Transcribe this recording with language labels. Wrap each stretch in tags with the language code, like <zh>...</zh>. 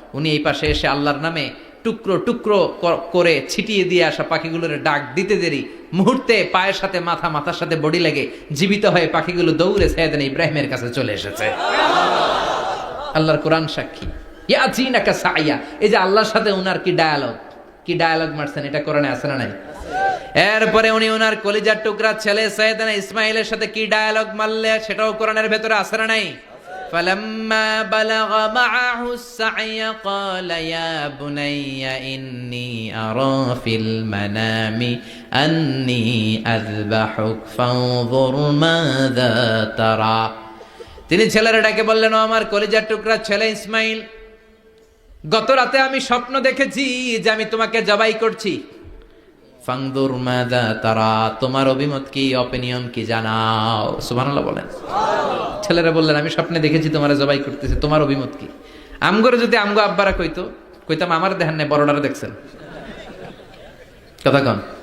<bn>উনি এই পাশে এসে আল্লাহর নামে টুকরো টুকরো করে ছিটিয়ে দিয়ে আসা পাখিগুলোর ডাক দিতে দেরি, মুহূর্তে পায়ের সাথে মাথা, মাথার সাথে বডি লেগে জীবিত হয়ে পাখিগুলো দৌড়ে সাইয়েদনা ইব্রাহিমের কাছে চলে এসেছে। আল্লাহর কোরআন সাক্ষী।</bn> <ar>ইয়াতিনাকা সায়া,</ar> <bn>এই যে আল্লাহর সাথে উনার কি ডায়ালগ মারছেন, এটা কোরআনে আছে না নাই? এরপরে উনি উনার কলিজার টুকরা ছেলে সাইয়েদনা ইসমাইলের সাথে কি ডায়ালগ মারলে, সেটাও কোরআনের ভেতরে আছে না নাই?</bn> <ar>فلما بلغ معه السعي قال يا بني إني أرى في المنام أني أذبحك فانظر ماذا ترى।</ar> <bn>তিনি ছেলের ডাকে বললেন, ও আমার কলিজার টুকরা ছেলে ইসমাইল, গত রাতে আমি স্বপ্ন দেখেছি যে আমি তোমাকে জবাই করছি।</bn> <ar>ফাংদুর মাযা তারা,</ar> <bn>তোমার অভিমত কি, অপিনিয়ন কি জানাও। সুবহানাল্লাহ বলেন। ছেলেরা বললেন, আমি স্বপ্নে দেখেছি তোমারে জবাই করতেছি, তোমার অভিমত কি? আমগরে যদি আমগো আব্বারা কইতাম আমার দেখেন না, বড়ডারে দেখছেন। কথা কন।</bn>